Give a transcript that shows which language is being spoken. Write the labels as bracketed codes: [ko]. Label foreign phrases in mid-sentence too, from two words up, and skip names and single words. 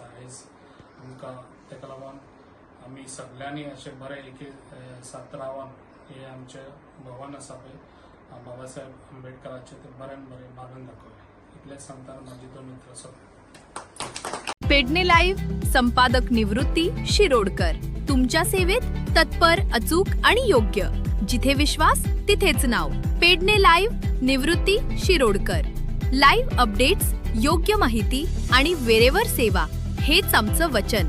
[kok] आयज आमकां तेका लागून आमी सगळ्यांनी अशें बरें एके साथ रावन हे आमचें भवन आसा पळय बाबासाहेब आंबेडकराचे ते बऱ्यान बरें मारून दाखोवलें. इतलेंच सांगतना म्हाजी 2 उतरां सोंपता. [mr] पेडणे लाईव्ह संपादक निवृत्ती शिरोडकर तुमच्या सेवेत तत्पर, अचूक आणि योग्य. जिथे विश्वास तिथेच नाव. पेडणे लाईव्ह निवृत्ती शिरोडकर. [en] live updates, [mr] योग्य माहिती आणि वेरेवर सेवा हेच आमचं वचन.